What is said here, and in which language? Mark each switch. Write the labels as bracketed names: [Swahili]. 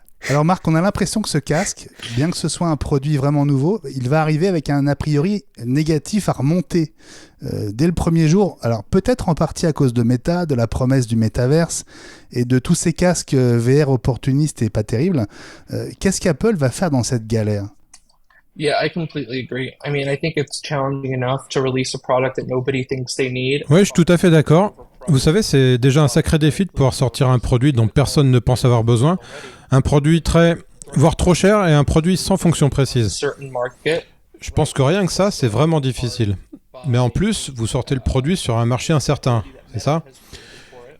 [French] Alors Marc, on a l'impression que ce casque, bien que ce soit un produit vraiment nouveau, il va arriver avec un a priori négatif à remonter dès le premier jour. Alors peut-être en partie à cause de Meta, de la promesse du métaverse et de tous ces casques VR opportunistes et pas terribles. Qu'est-ce qu'Apple va faire dans cette galère ? [English] Yeah, I completely agree. I mean, I think it's challenging enough to release a product that nobody thinks they need. [French] Oui, je suis tout à fait d'accord. Vous savez, c'est déjà un sacré défi de pouvoir sortir un produit dont personne ne pense avoir besoin. Un produit très, voire trop cher et un produit sans fonction précise. Je pense que rien que ça, c'est vraiment difficile. Mais en plus, vous sortez le produit sur un marché incertain, c'est ça ?